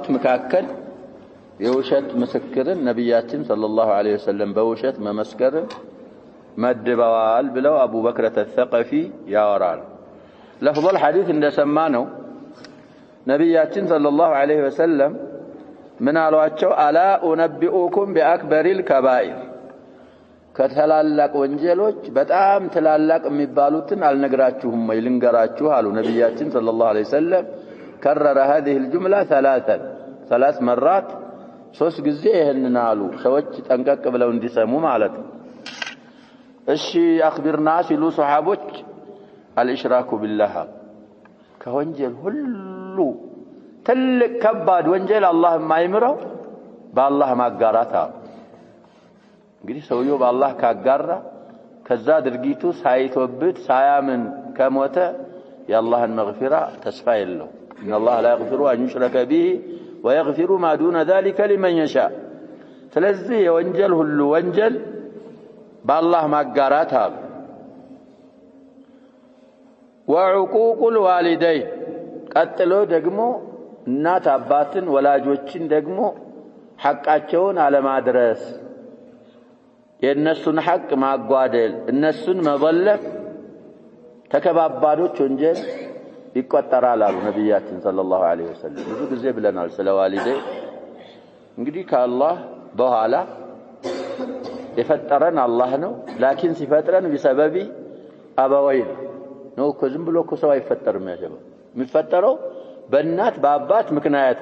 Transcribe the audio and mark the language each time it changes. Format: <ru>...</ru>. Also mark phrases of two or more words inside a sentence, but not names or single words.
<am>መካከል የውሸት ምስክርን ነብያችን</am> <ar>صلى الله عليه وسلم</ar> <am>በውሸት መመስከርን መድበዋል ብለው አቡ በክር ተثقፊ ያወራል ለፍضل ሐዲስ እንደሰማነው ነብያችን</am> <ar>صلى الله عليه وسلم</ar> <am>ምን አሏቸው</am> <ar>ألا أنبئكم بأكبر الكبائر</ar> <am>ከተላላቅ ወንጀሎች በጣም ተላላቅ የሚባሉትን አልነግራችሁም ወይ ልንገራችሁ አሉ ነብያችን</am> <ar>صلى الله عليه وسلم كرر هذه الجملة ثلاث مرات</ar> <am>ሶስት ጊዜ ይሄንን አሉ ሰዎች ጠንቀቅ ብለው እንዲሰሙ ማለት ነው እሺ አخبرنا ሲሉ ሱሐቦች</am> <ar>الاشراك بالله</ar> <am>ከወንጀል ሁሉ ትልቅ ከባድ ወንጀል አላህ የማይምረው በአላህ ማጋራት እንግዲህ ሰውየው በአላህ ካጋራ ከዛ ድርጊቱ ሳይተውበት ሳያምን ከሞተ የአላህን መግፊራ ተስፋ የለው</am> <ar>ان الله لا يغفر ان يشرك به ويغفر ما دون ذلك لمن يشاء</ar> <am>ስለዚህ የወንጀል ሁሉ ወንጀል በአላህ ማጋራት አለ</am> <ar>وعقوق الوالدين</ar> <am>ቀጥሎ ደግሞ እናት አባትን ወላጆችን ደግሞ ሐቃቸውን አለማድረስ የነሱን ሐቅ ማጓደል እነሱን መበለፍ ተከባባዶች ወንጀል ይቆጠራል አሉ ነብያችን</am> <ar>صلى الله عليه وسلم</ar> <am>ብዙ ጊዜ ብለናል ስለ ዋሊዴ እንግዲህ ከአላህ በኋላ የፈጠረን አላህ ነው ላኪን ሲፈጥረን بسبب አበወይን ነው ዝም ብሎ እኮ ሰው አይፈጠርም ያጀባ የሚፈጠረው በእናት በአባት ምክንያት</am>